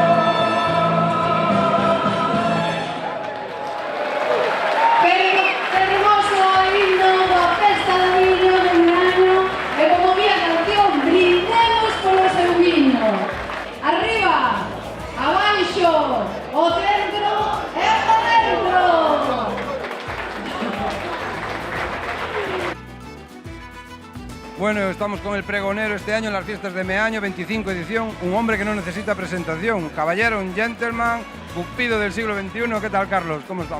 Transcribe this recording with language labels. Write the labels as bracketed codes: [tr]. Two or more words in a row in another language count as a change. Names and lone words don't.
[gl] Hermoso himno da festa do viño de Meaño e como vía canción, brindemos polo seu viño. Arriba, abaixo, o centro e o dentro. [es] Bueno, estamos con el pregonero este año en las fiestas de Meaño, 25 edición, un hombre que no necesita presentación, caballero, un gentleman, cupido del siglo XXI. ¿Qué tal, Carlos? ¿Cómo estamos?